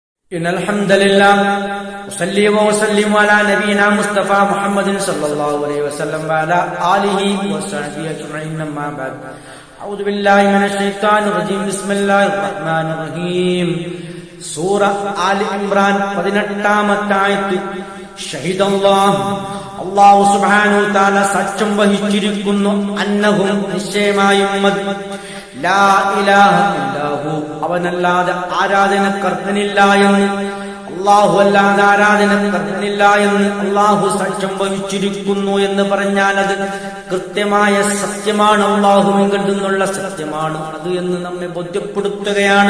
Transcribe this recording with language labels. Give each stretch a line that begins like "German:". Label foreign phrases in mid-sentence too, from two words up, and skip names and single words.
Arabic: إن الحمد لله أصلي وأسلم على نبينا مصطفى محمد صلى الله عليه وسلم وعلى آله وصحبه أجمعين أما بعد أعوذ بالله من الشيطان الرجيم بسم الله الرحمن الرحيم
Malayalam: സൂറ ആലി ഇംറാൻ 18-ാമത്തെ ആയത്ത് അല്ലാഹു
Arabic: سبحانه تعالى
Malayalam: സത്യം വഹിച്ചിരിക്കുന്നു അന്നഹും നിശ്ചയമായും
Arabic: لا إله إلا هو
Malayalam: അവനല്ലാതെ ആരാധനക്കർഹനില്ല എന്ന് അല്ലാഹു അല്ലാതെ ആരാധനക്കർഹനില്ല എന്ന് അല്ലാഹു സത്യം വഹിച്ചിരിക്കുന്നു എന്ന് പറഞ്ഞാൽ അത് കൃത്യമായ സത്യമാണ്, അല്ലാഹുവിൽ നിന്നുള്ള സത്യമാണ് അത് എന്ന് നമ്മെ ബോധ്യപ്പെടുത്തുകയാണ്.